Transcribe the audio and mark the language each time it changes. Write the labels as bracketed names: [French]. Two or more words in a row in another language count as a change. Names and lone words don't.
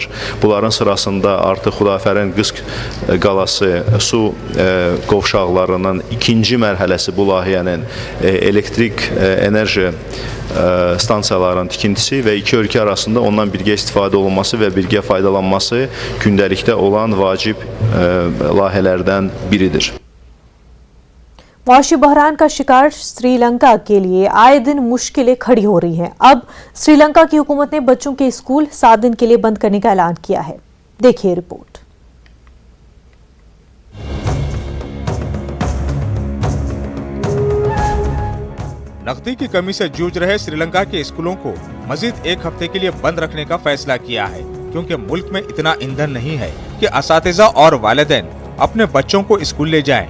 [Azerbaijani] Bunların sırasında artıq Xudafərin Qız qalası su qovşaqlarının ikinci mərhələsi bu layihənin elektrik enerji stansiyaların tikintisi və iki ölkə arasında ondan birgə istifadə olunması və birgə faydalanması gündəlikdə olan vacib layihələrdən biridir. [Urdu] معاشی بحران کا شکار سری لنکا کے لیے آئے دن مشکلیں کھڑی ہو رہی ہیں. اب سری لنکا کی حکومت نے بچوں کے اسکول 7 دن کے لیے بند کرنے کا اعلان کیا ہے. دیکھیے رپورٹ. نقدی کی کمی سے جوجھ رہے سری لنکا کے اسکولوں کو مزید ایک ہفتے کے لیے بند رکھنے کا فیصلہ کیا ہے، کیونکہ ملک میں اتنا ایندھن نہیں ہے کہ اساتذہ اور والدین اپنے بچوں کو اسکول لے جائیں.